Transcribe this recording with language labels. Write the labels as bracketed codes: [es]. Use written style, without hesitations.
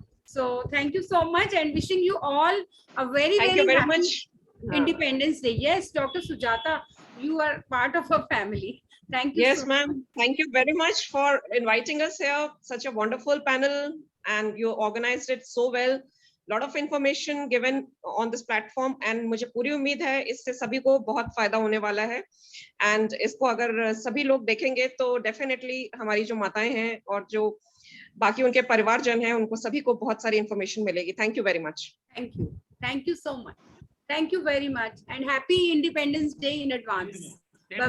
[en] So thank you so much, and wishing you all a very, Thank you very happy much. Independence Day. Yes, Dr. Sujata, you are part of our family. Thank you. Yes, so ma'am. Thank you very much for inviting us here. Such a wonderful panel, and you organized it so well. lot of information given on this platform and [hi] मुझे पूरी उम्मीद है इससे सभी को बहुत फायदा होने वाला है and इसको अगर सभी लोग देखेंगे तो definitely हमारी जो माताएं हैं और जो बाकी उनके परिवारजन हैं उनको सभी को बहुत सारी information मिलेगी. [en] Thank you very much. Thank you so much. Thank you very much and happy Independence Day in advance. Bye-bye.